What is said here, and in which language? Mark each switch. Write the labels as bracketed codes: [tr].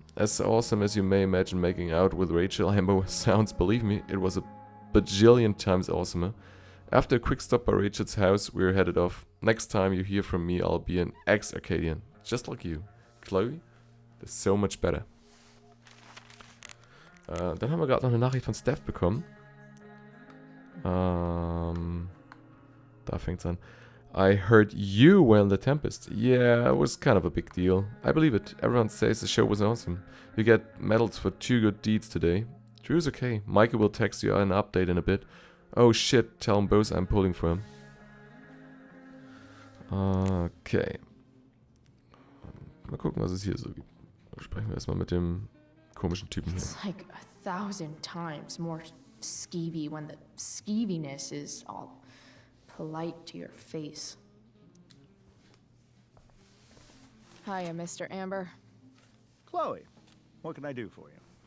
[en] As awesome as you may imagine making out with Rachel Hembo sounds, believe me, it was a bajillion times awesomer. After a quick stop by Rachel's house, we're headed off. Next time you hear from me, I'll be an ex-Arcadian, just like you. Chloe, that's so much better. [de] Dann haben wir gerade noch eine Nachricht von Steph bekommen. Da fängt's an. [en] I heard you were in The Tempest. Yeah, it was kind of a big deal. I believe it. Everyone says the show was awesome. You get medals for 2 good deeds today. Drew's okay. Michael will text you an update in a bit. Oh shit, tell them both I'm pulling for him. Okay. [de] Mal gucken, was es hier so gibt. Sprechen wir erstmal mit dem komischen Typen hier. [en] It's like 1,000 times more skeevy when the skeeviness is all polite to your face. Hiya, Mr. Amber. Chloe, what can I do for you?